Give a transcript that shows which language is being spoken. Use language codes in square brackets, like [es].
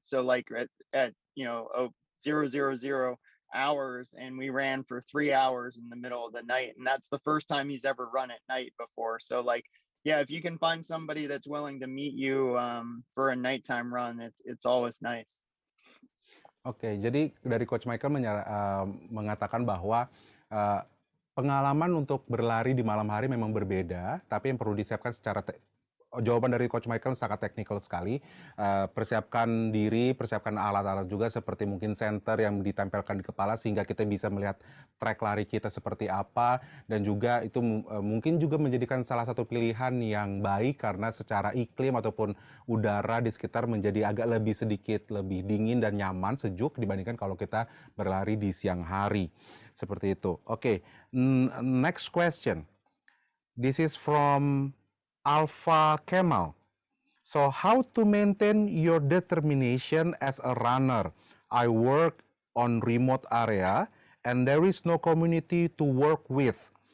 [en] So like at 0:00 hours, and we ran for 3 hours in the middle of the night. And that's the first time he's ever run at night before. So like, yeah, if you can find somebody that's willing to meet you for a nighttime run, it's always nice. [id] Oke, jadi dari Coach Michael mengatakan bahwa uh, pengalaman untuk berlari di malam hari memang berbeda, tapi yang perlu disiapkan jawaban dari Coach Michael sangat teknikal sekali. Persiapkan diri, persiapkan alat-alat juga seperti mungkin senter yang ditempelkan di kepala sehingga kita bisa melihat track lari kita seperti apa, dan juga itu mungkin juga menjadikan salah satu pilihan yang baik karena secara iklim ataupun udara di sekitar menjadi agak sedikit lebih dingin dan nyaman, sejuk dibandingkan kalau kita berlari di siang hari. Seperti itu. Oke, next question. [en] This is from Alpha Kemal. So how to maintain your determination as a runner? I work on remote area and there is no community to work with.